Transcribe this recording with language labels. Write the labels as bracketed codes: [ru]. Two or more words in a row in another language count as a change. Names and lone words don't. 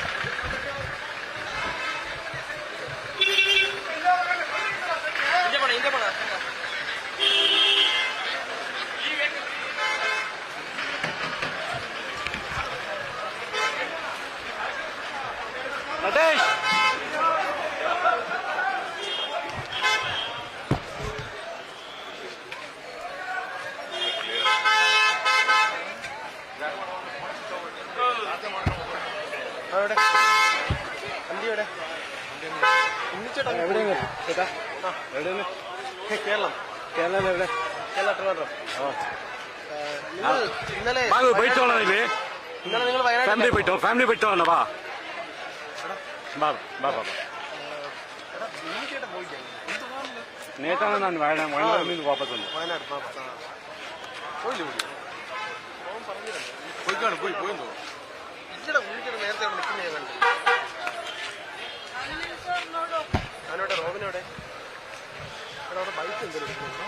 [kn] ಹಿಂದೆ ಬಾಣ ನಟೇಶ್ [ml] അവിടെ വണ്ടി എവിടെ ഉണ്ണിച്ചേട്ടാ എവിടെയാണ് ചേട്ടാ ആ എവിടെയാണ് കേരളം കേരളം എവിടെ കേരള ട്രിവാൻഡ്രം നിങ്ങൾ ഇന്നലെ പോയിട്ടോളാം ഇല്ലേ ഇന്നലെ നിങ്ങൾ വയനാട് [kn] ಫ್ಯಾಮಿಲಿ ಬಿಟ್ಟು ಬಾ ಬಾ ಬಾ ಬಾ [ml] ഉണ്ണിച്ചേട്ടൻ പോയില്ലേ നേത്താണ് ഞാൻ വയനാട്ടിൽ നിന്ന് വാപ്പസ് വന്നു വയനാട് പോയില്ലേ വിളി പോയിക്കാണ് പോയെന്തോ ഇല്ലടാ ഉണ്ണിച്ചേട്ടൻ നേരത്തെ അവിടെ നിൽക്കുന്ന ഞാൻ കണ്ടു ഞാനോട്ടെ റോബിനോടെ അവിടെ ബൈക്ക് എന്തെങ്കിലും